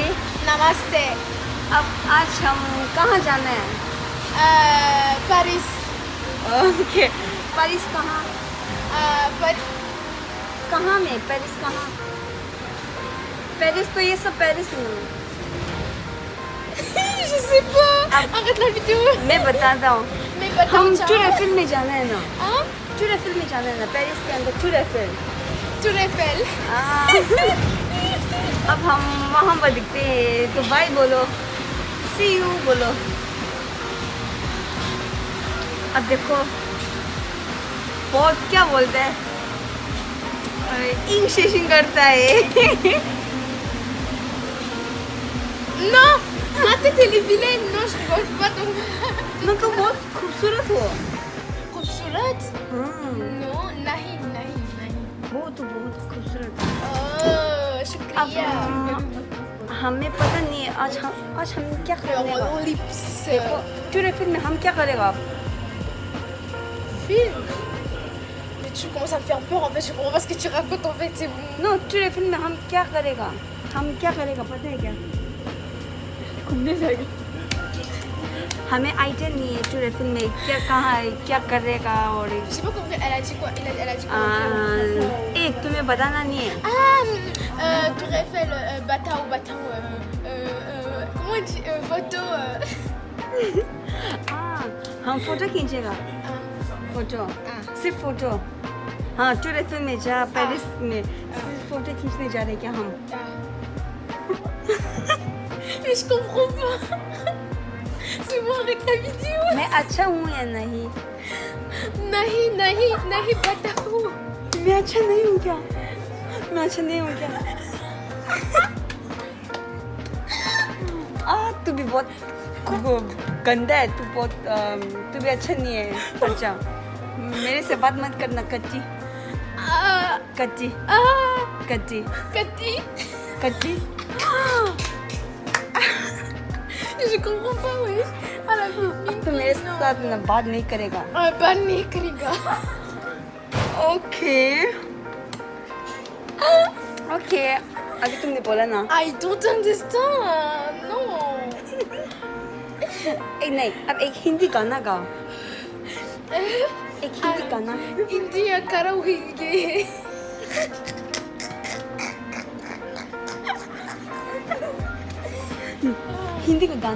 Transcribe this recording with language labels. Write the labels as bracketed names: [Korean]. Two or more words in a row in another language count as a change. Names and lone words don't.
[Hindi] नमस्ते अब आज हम कहाँ जाना है? पेरिस ओके. पेरिस कहाँ? कहाँ में? पेरिस कहाँ? पेरिस तो ये सब पेरिस में. [French] Je sais pas. Arrête la vidéo. [Hindi] मैं बताता हूँ. मैं बताऊँ हम चाहूँ. टूर में जाना है ना. हाँ? टूर में जाना है ना. पेरिस के अंदर टूर. टूर एफेल. अब हम वहाँ पर दिखते हैं तो बाय बोलो. [English] See you [Hindi] बोलो. अब देखो बहुत क्या बोलता है. इंग शेशिंग करता है. [French] Non, ma tête elle est vilaine. Non, je rigole pas donc. [Hindi] मैं तो बहुत खूबसूरत हो. खूबसूरत? हाँ. Non, नहीं. वो तो बहुत खूबसूरत. Oh, शुक्रिया. अब हमें पता नहीं है आज हम क्या करेंगे. [French] Mon lips. [Hindi] देखो टूर में हम क्या करेगा. Film. [French] Mais tu commences à me faire peur en fait. Je comprends pas ce que tu racontes en fait. C'est bon. [Hindi] नो टूर में हम क्या करेगा. पता है क्या. घूमने जाएगा. हमें आइडिया नहीं है टूर में क्या कहाँ है क्या करेगा और [French] Je sais pas comment elle a dit quoi. Elle a dit quoi. [Hindi] एक तुम्हें बताना नहीं है. [French] Tour Eiffel, Batao. Comment on dit photo. [Hindi] हम फोटो खींचेगा. फोटो सिर्फ फोटो. हाँ टूर में जा पेरिस में सिर्फ फोटो खींचने जा रहे क्या हम. [French] Mais je comprends pas. C'est bon, arrête la vidéo. [Hindi] मैं अच्छा हूँ या नहीं. नहीं बताओ. मैं अच्छा नहीं हूँ क्या. तू भी बहुत गंदा है. तू भी अच्छा नहीं है. अच्छा मेरे से बात मत करना. कच्ची. [French] Je comprends pas, oui. À la [Hindi] अब तो मेरे साथ ना बात नहीं करेगा. बात नहीं करेगा. ओके अभी तुमने बोला ना. [English] I don't understand. No. [Hindi] नहीं अब एक हिंदी गाना गाओ. एक हिंदी गाना. [English] India karaoke. [Hindi] हिंदी का गाना.